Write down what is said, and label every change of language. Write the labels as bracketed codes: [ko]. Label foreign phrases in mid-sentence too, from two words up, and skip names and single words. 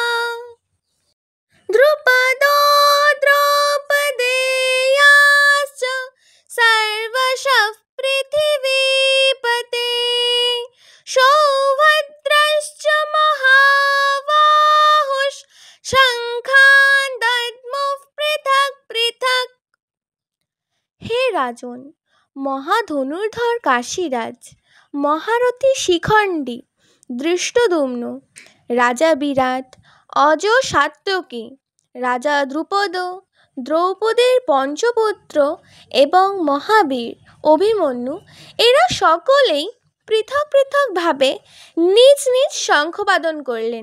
[sa] द्रुपदो द्रौपदेयाश्च सर्वशः पृथिवीपते सौभद्रश्च महाबाहुश्च शङ्खान् दद्मुः पृथक् पृथक्। [bn] হে রাজন, মহাধনুর্ধর কাশীরাজ, মহারথী শিখণ্ডী, ধৃষ্টদ্যুম্ন, রাজা বিরাট, অজ সাত্যকী, রাজা দ্রুপদ, দ্রৌপদীর পঞ্চপুত্র এবং মহাবীর অভিমন্যু, এরা সকলেই পৃথক পৃথকভাবে নিজ নিজ শঙ্খবাদন করলেন।